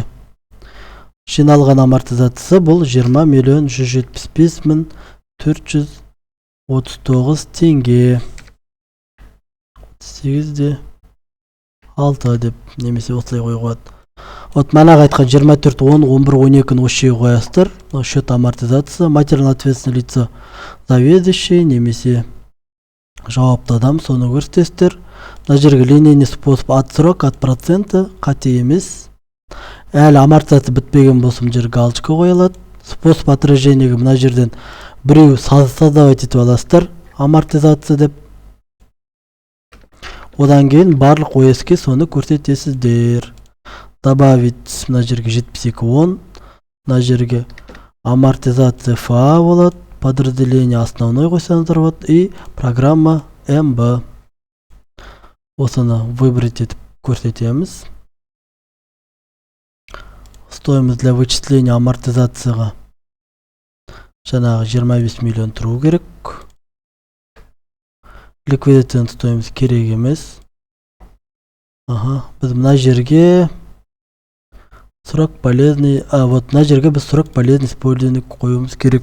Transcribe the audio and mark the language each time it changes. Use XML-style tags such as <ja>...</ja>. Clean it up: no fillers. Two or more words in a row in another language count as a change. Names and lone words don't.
<kk>Жиналған амортизациясы бұл 20.175.439 теңге. 8-де 6 деп немесе осылай қойғады. Вот манағы айтқан 24, 10, 11, 12-ні осы жерге қоясыздар.</kk> <ru>Счет амортизация, материально ответственное лицо заведующий</ru> <kk>немесе жауапты адам, соны көрсетесіздер. Мына жерге</kk> <ru>линейный способ отсрок от процента,</ru> <kk>қате емес. Әлі амортизация бітпеген болса мына жерге галочка қойылады.</kk> <ru>Способ отражениеге</ru> <kk>мына жерден біреу создавать етіп аласыздар, амортизация деп. Одан кейін барлық ойыске соны көрсетесіздер. Добавить мына жерге 72.10, мына жерге амортизация ФА болады,</kk> <ru>подразделение основной</ru> <kk>қойсаңыздар болады</kk> <ru>и программа МБ.</ru> <kk>Осыны выбрать етіп көрсетеміз.</kk> <ru>Стоимость для вычисления амортизацияға</ru> <kk>Жаңағы 25 миллион тұру керек.</kk> <ru>Ликвидитетный стоимость</ru> <kk>керек емес. Біз мына жерге</kk> <ru>срок полезный,</ru> <kk>вот мына жерге біз</kk> <ru>срок полезный использование</ru> <kk>қоюымыз керек.</kk>